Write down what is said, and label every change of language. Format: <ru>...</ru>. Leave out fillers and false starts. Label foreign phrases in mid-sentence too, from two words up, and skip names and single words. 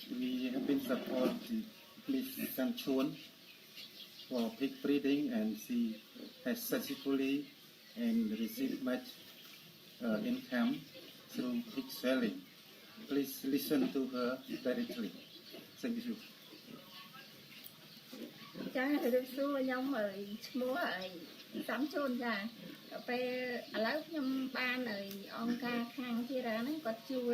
<en>We have been supporting Miss Sanchon for pig breeding, and she has successfully and received much income through pig selling. Please listen to her directly. Thank you.</en> <km>ចារឿងសួរខ្ញុំឈ្មោះសំជូនចាពេលឥឡូវខ្ញុំបានអង្គការខាងធីរាហ្នឹងគាត់ជួយ</km>